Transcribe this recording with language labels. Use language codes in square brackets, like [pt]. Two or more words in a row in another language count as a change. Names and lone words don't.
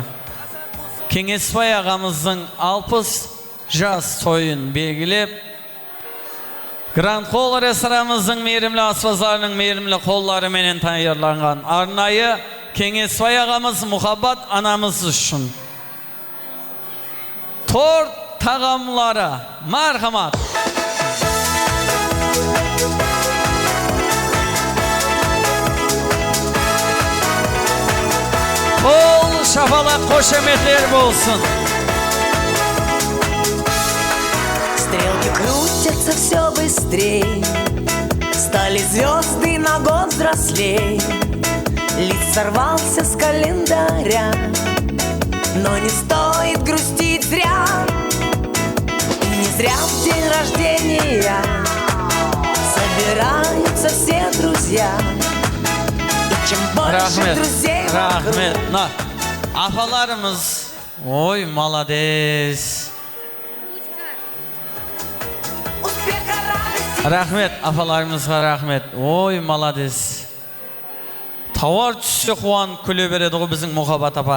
[kaa] Кеңесбай ағамыздың 60 жас тойын белгілеп, Гранд Холл ресторанымыздың мейірімлі аспазларының мейірімлі қоллары менен таярланған арнайы Кеңесбай ағамыз Мұхаббат анамыз үшін торт тағамлары, мархамат. [kk] Қол шапалақ қошеметтер болсын. [ru] Стрелки крутятся все быстрей, стали звезды на год взрослей. Лист сорвался с календаря, но не стоит грустить зря. Не зря в день рождения собираются все друзья. И чем больше друзей вокруг. [kk] Рахмет. Апаларымыз, ой, молодец. Рахмет, апаларымызға рахмет. [ru] Ой, молодец. [kk] Тауар түссе қуан күле береді ғой біздің Мұхаббат апа.